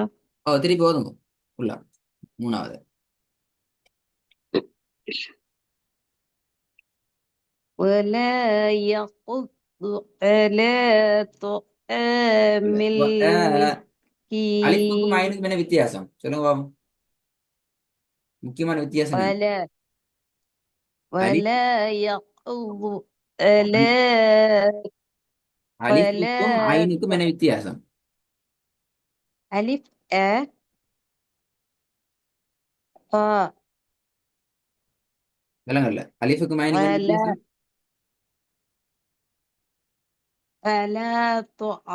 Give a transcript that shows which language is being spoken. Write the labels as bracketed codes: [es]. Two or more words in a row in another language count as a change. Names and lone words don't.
[ta] திருப்பி போதுங்க ஃபுல்லா. மூணாவது. [ar] ولا يحض على [ta] இல்ல [ar] طعام [ta] அலிஃபுக்கும் [ar] المسكين. [ta] ஐனுக்கும் என்ன வித்தியாசம் சொல்லுங்க பாபு. முக்கியமான வித்தியாசம் என்ன? [ar] ولا [ta] அலிஃப் [ar] ولا يحض على. [ta] அலிஃபுக்கும் [ar] ولا [ta] ஐனுக்கும் என்ன வித்தியாசம்? [ar] ألف أ با [ta] விலங்கல்ல அலிஃபுக்கும் ஐனுக்கு என்ன அல வித்தியாசம்? அல தொ